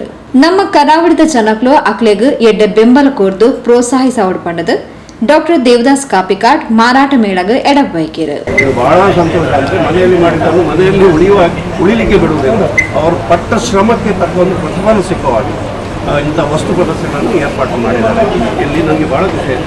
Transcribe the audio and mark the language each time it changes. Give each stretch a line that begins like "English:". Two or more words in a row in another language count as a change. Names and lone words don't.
Tulu: ನಮ್ಮ ಕರಾವಳಿದ ಜನಕ್ಲು ಅಕ್ಲೆಗ್ ಎಡ್ಡೆ ಬೆಂಬಲ ಕೋರ್ದು ಪ್ರೋತ್ಸಾಹಿಸವಡ್ ಪಂಡದು ಡಾಕ್ಟರ್ ದೇವದಾಸ್ ಕಾಪಿಕಾಡ್ ಮಾರಾಟ ಮೇಳಗ ಎಡಬೈಕೇರು.
Kannada: ಬಹಳ ಸಂತೋಷ ಅಂದರೆ ಮನೆಯಲ್ಲಿ ಮಾಡಿದ್ದನ್ನು ಮನೆಯಲ್ಲಿ ಉಳಿಲಿಕ್ಕೆ ಬಿಡುವುದಿಲ್ಲ. ಅವರು ಪಟ್ಟ ಶ್ರಮಕ್ಕೆ ತಕ್ಕ ಒಂದು ಪ್ರತಿಫಲ ಸಿಕ್ಕವಾಗಿ ಇಂಥ ವಸ್ತು ಪ್ರದರ್ಶನವನ್ನು ಏರ್ಪಾಟು ಮಾಡಿದ್ದಾರೆ. ಇಲ್ಲಿ ನನಗೆ ಭಾಳ ಖುಷಿ ಆಯಿತು.